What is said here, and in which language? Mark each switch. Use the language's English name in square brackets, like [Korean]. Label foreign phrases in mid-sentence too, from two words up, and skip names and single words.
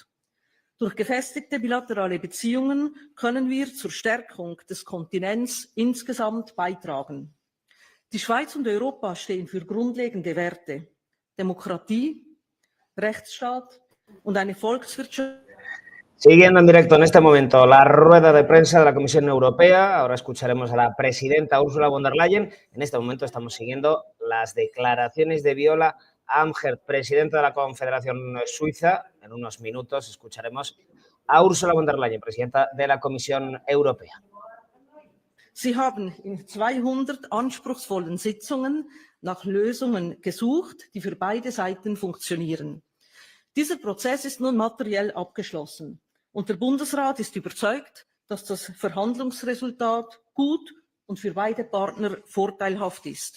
[German] Durch gefestigte bilaterale Beziehungen können wir zur Stärkung des Kontinents insgesamt beitragen. Die Schweiz und Europa stehen für grundlegende Werte: Demokratie, Rechtsstaat und eine Volkswirtschaft. [Spanish] Siguiendo en directo en este momento la rueda de prensa de la Comisión Europea, ahora escucharemos a la presidenta Ursula von der Leyen. En este momento estamos siguiendo las declaraciones de Viola Amherd, presidenta de la Confederación Suiza. En unos minutos escucharemos a Ursula von der Leyen, presidenta de la Comisión Europea. [German] Sie haben in 200 anspruchsvollen Sitzungen nach Lösungen gesucht, die für beide Seiten funktionieren. Dieser Prozess ist nun materiell abgeschlossen. Und der Bundesrat ist überzeugt, dass das Verhandlungsresultat gut und für beide Partner vorteilhaft ist.